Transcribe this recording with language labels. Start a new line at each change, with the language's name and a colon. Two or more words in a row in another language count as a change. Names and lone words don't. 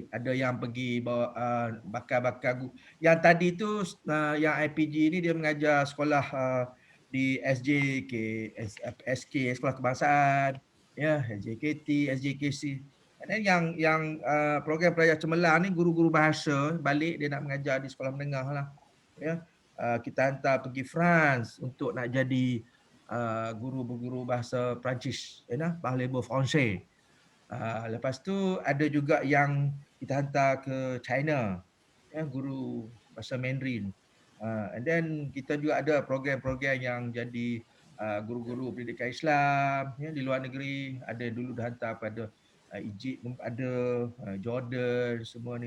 Malay: Ada yang pergi bawa bakar-bakar guru. Yang tadi tu yang IPG ni dia mengajar sekolah di SJK, SK, Sekolah Kebangsaan, ya, SJKT, SJKC. Dan yang program pelajar cemerlang ni guru-guru bahasa balik dia nak mengajar di sekolah menengah lah. Ya. Kita hantar pergi France untuk nak jadi guru-guru bahasa Perancis, ya,
French: parlez-vous français.
Malay: Lepas tu ada juga yang kita hantar ke China, ya, guru bahasa Mandarin.
English: And then
Malay: kita juga ada program-program yang jadi guru-guru pendidikan Islam ya, di luar negeri. Ada dulu dah hantar pada Egypt pun ada, Jordan semua ni.